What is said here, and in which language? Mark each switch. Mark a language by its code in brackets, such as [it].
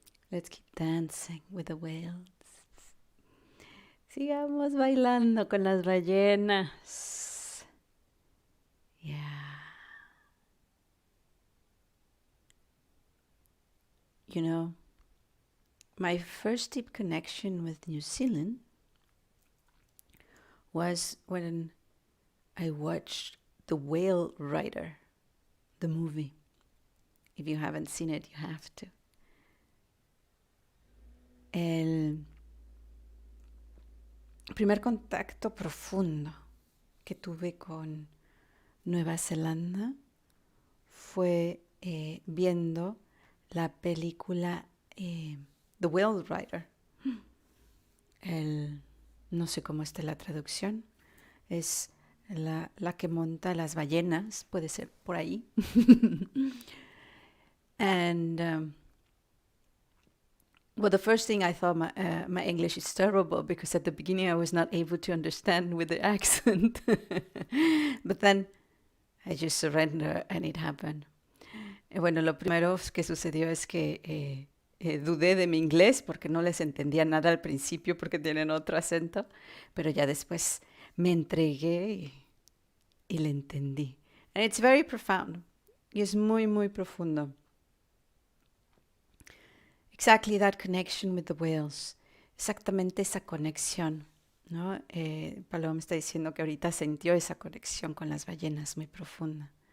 [en] Let's keep dancing with the whales. [es] Sigamos bailando con las ballenas. [en] Yeah. You know, my first deep connection with New Zealand was when I watched The Whale Rider, the movie. If you haven't seen it, you have to. [es] El primer contacto profundo que tuve con Nueva Zelanda fue viendo la película The Whale Rider. No sé cómo está la traducción. Es la que monta las ballenas, puede ser por ahí. [en] And well, the first thing I thought my English is terrible because at the beginning I was not able to understand with the accent. But then I just surrendered and it happened. [es] Bueno, lo primero que sucedió es que dudé de mi inglés porque no les entendía nada al principio porque tienen otro acento, pero ya después me entregué y le entendí. [en] And it's very profound. [es] Y es muy, muy profundo. [en] Exactly that connection with the whales. [es] Exactamente esa conexión, ¿no? Paloma me está diciendo que ahorita sintió esa conexión con las ballenas muy profunda.